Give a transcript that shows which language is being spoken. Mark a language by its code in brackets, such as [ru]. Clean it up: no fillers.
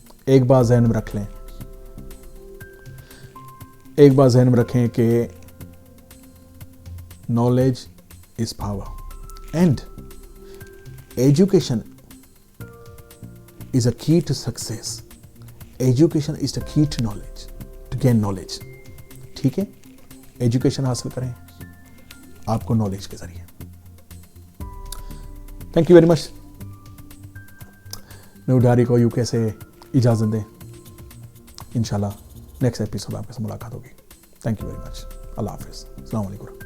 [ur] ایک بات ذہن میں رکھ لیں, ایک بات ذہن میں رکھیں کہ [en] knowledge is power and education is a key to success. Education is the key to knowledge, to gain knowledge. [ur] ٹھیک ہے, ایجوکیشن حاصل کریں آپ کو نالج کے ذریعے. [en] Thank you very much. [ur] New diary کو UK سے اجازت دیں. انشاءاللہ نیکسٹ ایپیسوڈ آپ کے ساتھ ملاقات ہوگی. [en] Thank you very much. [ur] اللہ حافظ. السلام علیکم.